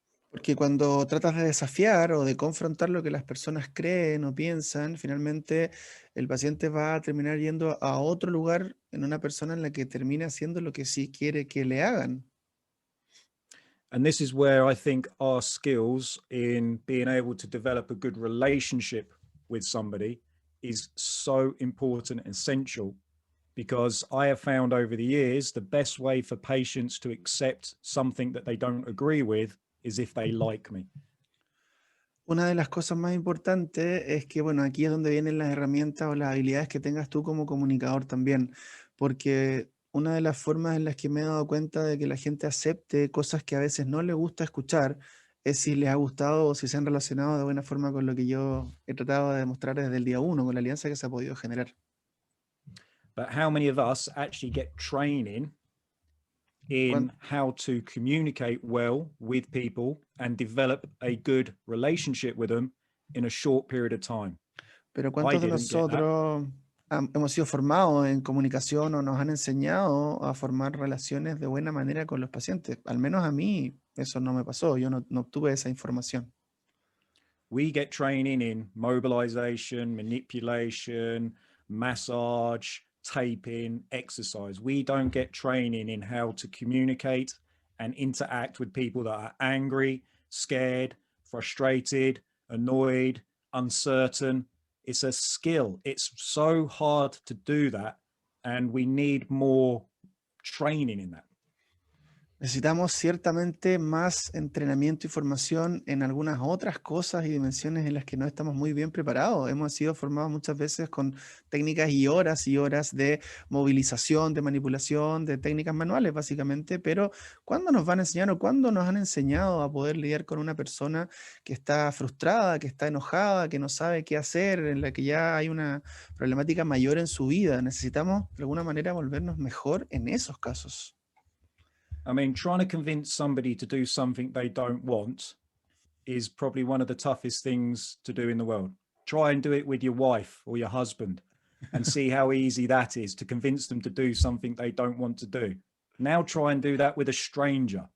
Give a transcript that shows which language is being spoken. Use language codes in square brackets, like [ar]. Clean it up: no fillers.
[es] Porque cuando tratas de desafiar o de confrontar lo que las personas creen o piensan, finalmente el paciente va a terminar yendo a otro lugar en una persona en la que termine haciendo lo que sí quiere que le hagan. [en] And this is where I think our skills in being able to develop a good relationship with somebody is so important and essential, because I have found over the years the best way for patients to accept something that they don't agree with is if they like me. [es] Una de las cosas más importantes es que, bueno, aquí es donde vienen las herramientas o las habilidades que tengas tú como comunicador también, porque una de las formas en las que me he dado cuenta de que la gente acepte cosas que a veces no le gusta escuchar es si les ha gustado o si se han relacionado de buena forma con lo que yo he tratado de demostrar desde el día uno, con la alianza que se ha podido generar. [en] But how many of us actually get training in [es] ¿Cuán- [en] how to communicate well with people and develop a good relationship with them in a short period of time? [es] Pero [en] I [es] ¿cuántos de [en] didn't get that. [es] nosotros hemos sido formados en comunicación o nos han enseñado a formar relaciones de buena manera con los pacientes? Al menos a mí eso no me pasó, yo no obtuve esa información. [en] We get training in mobilization, manipulation, massage, taping, exercise. We don't get training in how to communicate and interact with people that are angry, scared, frustrated, annoyed, uncertain. It's a skill. It's so hard to do that. And we need more training in that. [es] Necesitamos ciertamente más entrenamiento y formación en algunas otras cosas y dimensiones en las que no estamos muy bien preparados. Hemos sido formados muchas veces con técnicas y horas de movilización, de manipulación, de técnicas manuales, básicamente, pero ¿cuándo nos van a enseñar o cuándo nos han enseñado a poder lidiar con una persona que está frustrada, que está enojada, que no sabe qué hacer, en la que ya hay una problemática mayor en su vida? Necesitamos, de alguna manera, volvernos mejor en esos casos. [en] I mean, trying to convince somebody to do something they don't want is probably one of the toughest things to do in the world. Try and do it with your wife or your husband and see how easy that is to convince them to do something they don't want to do. Now try and do that with a stranger.